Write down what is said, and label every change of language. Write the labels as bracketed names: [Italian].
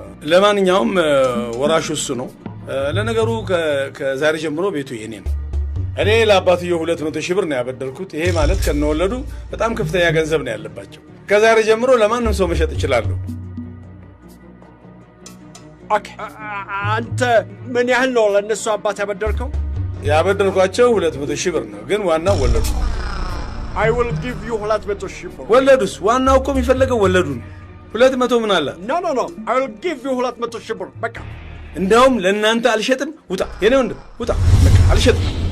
[Amharic] ለማንኛውም ወራሹ እሱ ነው። ለነገሩ ከዛሬ ጀምሮ ቤቱ የኔ ነው። እኔ ለአባትየው 200 ሺህ ብር ነው ያበደርኩት። ይሄ ማለት ከነወለዱ በጣም ከፍተኛ ገንዘብ ነው ያለባቸው። ከዛሬ ጀምሮ ለማንም ሰው መሸጥ እችላለሁ። ኦኬ፣ አንተ ምን ያህል ነው ለነሱ አባት ያበደርከው? ያበደርኳቸው 200 ሺህ ብር ነው፣ ግን ዋናው ወለዱ። [English] I will give you 200 [Amharic] ሺህ ብር። ወለዱስ? ዋናው እኮ የሚፈለገው ወለዱ ነው። 200 ምን አለ? [English] ኖ I will give you 200 [Amharic] ሺህ ብር። በቃ እንደውም ለእናንተ አልሸጥም። ውጣ የኔ ወንድም ውጣ። በቃ አልሸጥም።